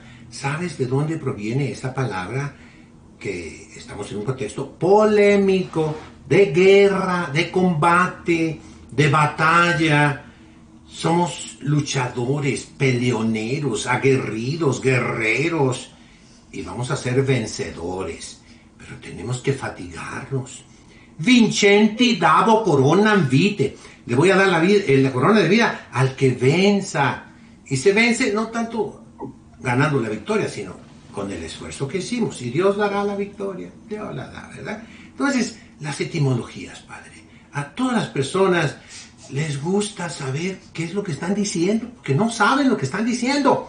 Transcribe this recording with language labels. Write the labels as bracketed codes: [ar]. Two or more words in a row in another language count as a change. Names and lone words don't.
[es] ¿Sabes de dónde proviene esta palabra? Que estamos en un contexto polémico, de guerra, de combate, de batalla. Somos luchadores, peleoneros, aguerridos, guerreros, y vamos a ser vencedores. Pero tenemos que fatigarnos. [la] Vincenti dabo coronam vitae. [es] Le voy a dar la corona de vida al que venza. Y se vence no tanto ganando la victoria, sino con el esfuerzo que hicimos. Y Dios dará la victoria. Dios la da, ¿verdad? Entonces, las etimologías, padre. A todas las personas les gusta saber qué es lo que están diciendo, porque no saben lo que están diciendo.